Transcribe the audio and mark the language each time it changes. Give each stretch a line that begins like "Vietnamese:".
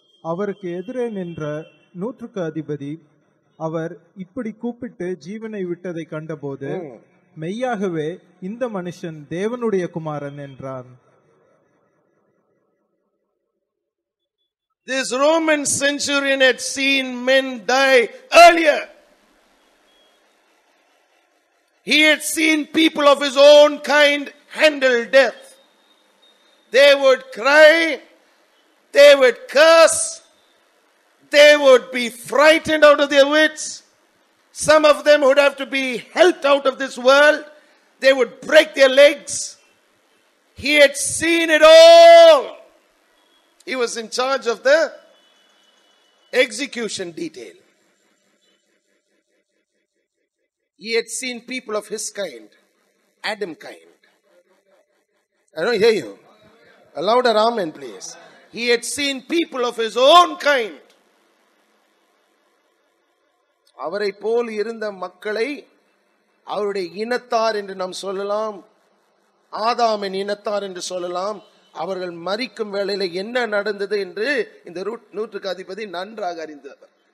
Tamil: அவருக்கு எதிரே நின்ற 100க்கு அதிபதி அவர் இப்படி கூப்பிட்டு ஜீவனை விட்டதை கண்டபோது, மெய்யாகவே இந்த மனுஷன் தேவனுடைய குமாரன் என்றான்.
English: This Roman centurion had seen men die earlier. He had seen people of his own kind handle death. They would cry, they would curse, they would be frightened out of their wits. Some of them would have to be helped out of this world. They would break their legs. He had seen it all. He was in charge of the execution detail. He had seen people of his kind, Adam kind. I don't hear you. A louder amen, please. He had seen people of his own kind.
Tamil: அவரை போல் இருந்த மக்களை அவருடைய இனத்தார் என்று நாம் சொல்லலாம், ஆதாமின் இனத்தார் என்று சொல்லலாம். அவர்கள் மரிக்கும் வேளையில என்ன நடந்தது என்று இந்த நூற்றுக்கு அதிபதி நன்றாக அறிந்தவர்.